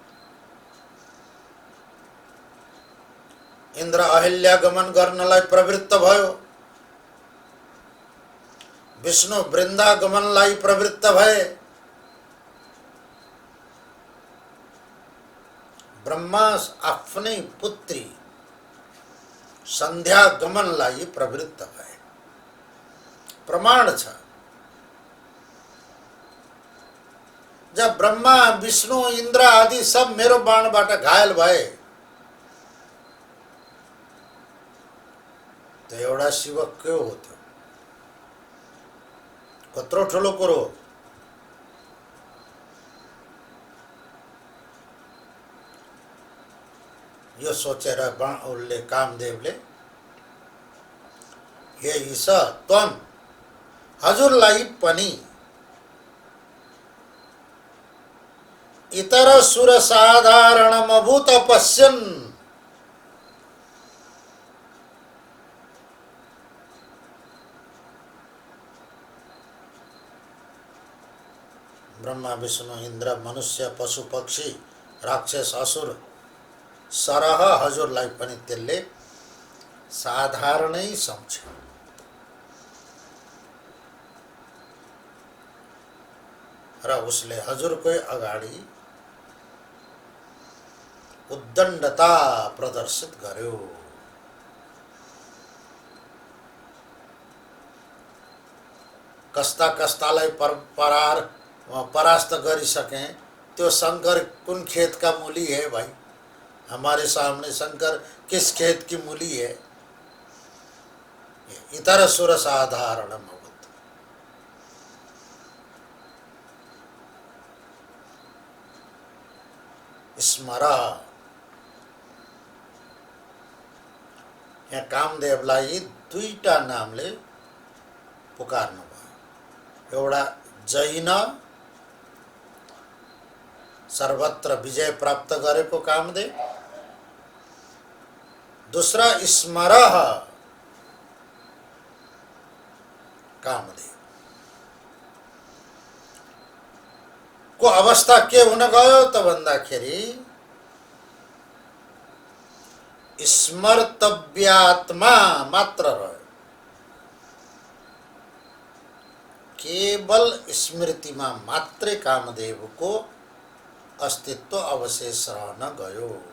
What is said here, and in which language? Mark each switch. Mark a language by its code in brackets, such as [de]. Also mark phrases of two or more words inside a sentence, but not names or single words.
[ne] इन्द्र अहिल्यागमन गर्नलाई प्रवृत्त भयो, विष्णु वृन्दागमनलाई प्रवृत्त भए, ब्रह्मा आफ्नै पुत्री सन्ध्यागमनलाई प्रवृत्त भए। प्रमाण छ। जब ब्रह्मा विष्णु इंद्र आदि सब मेरो बाणबाट घायल भए, तो एउटा शिव के हो त्यो? कत्रो ठुलो कुरो। यो सोचेर उसले कामदेवले, [sa] हे ईश त्वम [ne] हजुरलाई पनि [sa] इतर सुर साधारणमभूत पश्यन्। [ne] ब्रह्मा विष्णु इन्द्र मनुष्य पशु पक्षी राक्षस असुर सरह हजुरलाई पनि त्यसले साधारणै सम्झ्यो। र उसले हजुरकै अगाडि उद्दण्डता प्रदर्शित गर्यो। कस्ता कस्तालाई परास्त गरिसके। [hi] त्यो शंकर कुन खेत का मूली है भाई? हमारे सामने शंकर किस खेत की मूली है? [sa] इतर सुर साधारण स्मरा। [ne] यहाँ कामदेवलाई दुईटा नामले पुकार्नु भयो। एउटा जैन सर्वत्र विजय प्राप्त गरेको कामदेव, दूसरा स्मरः कामदेव को अवस्था के हुन गयो त भन्दाखेरि स्मर्तव्यात्मा मात्र रह्यो। केवल स्मृतिमा मात्रै कामदेवको अस्तित्व अवशेष रहन गयो।